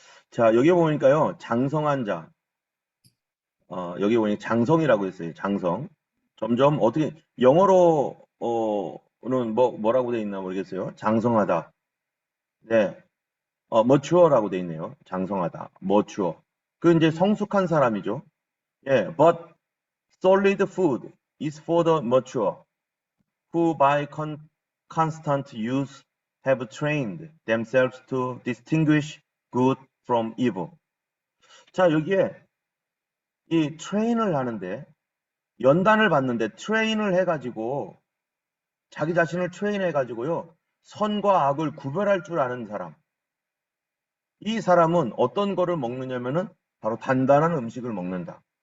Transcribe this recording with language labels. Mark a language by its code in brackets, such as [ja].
[ko] 자, 여기 보니까요. 장성한 자. 여기 보니 장성이라고 했어요. 장성. 점점 어떻게 영어로는 뭐라고 돼 있나 모르겠어요. 장성하다. 네. mature라고 돼 있네요. 장성하다. mature. 그 이제 성숙한 사람이죠. 예. [en] But solid food is for the mature, who by constant use have trained themselves to distinguish good from evil. [ko] 자, 여기에 이 트레인을 하는데 연단을 받는데 트레인을 해가지고 자기 자신을 트레인해가지고요. 선과 악을 구별할 줄 아는 사람. 이 사람은 어떤 거를 먹느냐면은 바로 단단한 음식을 먹는다.